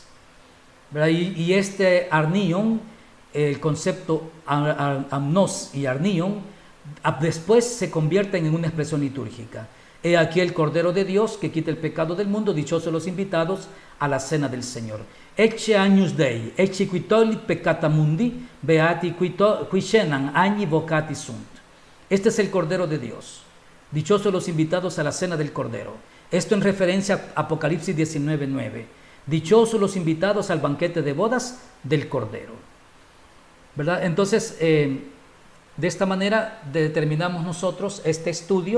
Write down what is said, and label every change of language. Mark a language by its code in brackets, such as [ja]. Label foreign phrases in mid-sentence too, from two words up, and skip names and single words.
[es] Y este arnion, el concepto amnos y arnion, después se convierten en una expresión litúrgica. He aquí el Cordero de Dios que quita el pecado del mundo, dichosos los invitados a la cena del Señor. [la] Ecce agnus Dei, ecce qui tollit peccata mundi, beati qui scenan agni vocati sunt. [es] Este es el Cordero de Dios. Dichosos los invitados a la cena del Cordero. Esto en referencia a Apocalipsis 19:9. Dichosos los invitados al banquete de bodas del Cordero, ¿verdad? Entonces, de esta manera determinamos nosotros este estudio.